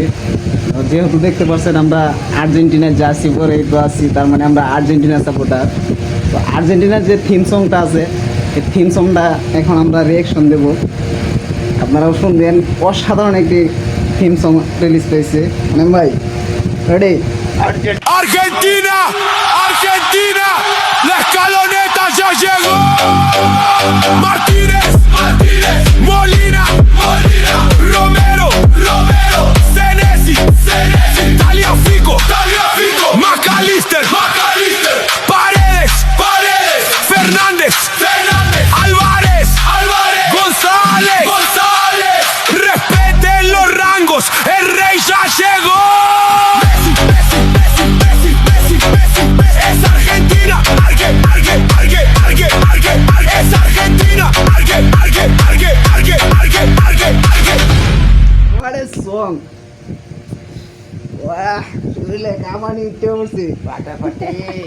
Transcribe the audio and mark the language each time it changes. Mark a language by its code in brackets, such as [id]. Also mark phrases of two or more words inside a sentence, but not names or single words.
[bn] যেহেতু দেখতে পাচ্ছেন আমরা আর্জেন্টিনার জার্সি পরে তো আছি, তার মানে আমরা আর্জেন্টিনার সাপোর্টার। তো আর্জেন্টিনার যে [en] theme songta [bn] আছে, এই [en] theme songta [bn] এখন আমরা রিয়েকশন দেব, আপনারাও শুনবেন। অসাধারণ একটি [en] theme song [bn] রিলিজ পেয়েছে। মানে ভাই রেডি? [es] Argentina, Argentina, la escaloneta ya llegó. Martínez, Martínez, Molina, Molina, Romero, Romero, Senesi, Senesi, Tagliafico, Tagliafico, McAllister, McAllister, Paredes, Paredes, Fernández, Fernández, Álvarez, Álvarez, González, González. Respeten los rangos, el rey ya llegó. Es Argentina, es Argentina, [en] What a song! Wah, [bn] শরীরে কামানি উঠতে পড়ছে। ফাটাফাটি